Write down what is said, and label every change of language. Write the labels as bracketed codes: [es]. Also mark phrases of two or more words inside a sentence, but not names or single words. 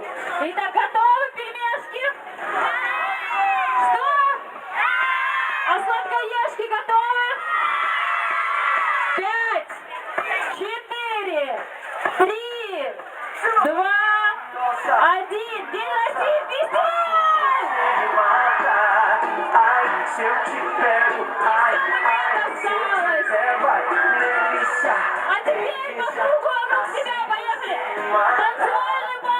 [ru] Итак, готовы пельмешки? Что? А сладкоежки готовы? 5, 4, 3, 2, 1. День России, фестиваль! [pt] Se eu te pego, ai, se eu te pego, delícia. [ru] А теперь по кругу вокруг себя, поехали! Танцевальный